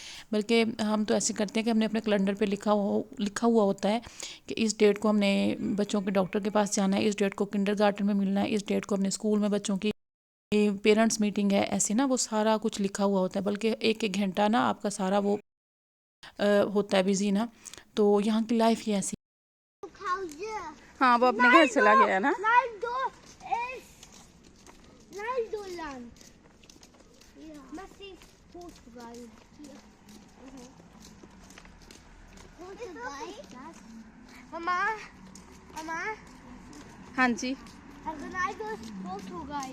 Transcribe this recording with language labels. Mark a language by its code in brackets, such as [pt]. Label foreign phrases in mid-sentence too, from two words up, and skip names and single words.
[hi] बल्कि हम तो ऐसे करते हैं कि हमने अपने कैलेंडर पे लिखा हुआ होता है कि इस डेट को हमने बच्चों के डॉक्टर के पास जाना है, इस डेट को किंडरगार्टन में मिलना है, इस डेट को अपने स्कूल में बच्चों की [en] parents meeting [hi] है, ऐसे ना वो सारा कुछ लिखा हुआ होता है। बल्कि एक एक घंटा ना आपका सारा वो होता है बिजी ना। तो यहाँ की लाइफ ही ऐसी। हाँ वो अपने घर चला गया ना। [nl] Nederland. Ja. Massief Portugal. Hier. Portugal. Mama. Mama. [hi] हाँ जी, [nl] Ronaldo is Portugal.